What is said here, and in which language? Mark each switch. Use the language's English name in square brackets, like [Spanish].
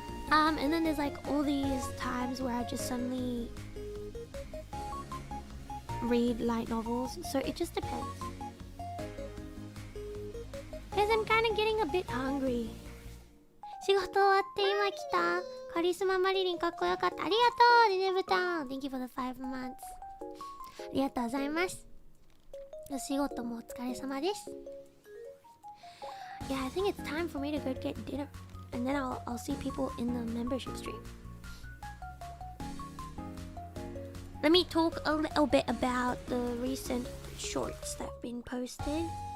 [English] And then there's like all these times where I just suddenly read light novels, so it just depends. Because I'm kind of getting a bit hungry. [Japanese] 仕事終わって今来た。カリスママリリンかっこよかった。ありがとう、リネブタン。 [English] Thank you for the 5 months. [Japanese] ありがとうございます。お仕事もお疲れ様です。 [English] Yeah, I think it's time for me to go get dinner. And then I'll see people in the membership stream. Let me talk a little bit about the recent shorts that have been posted.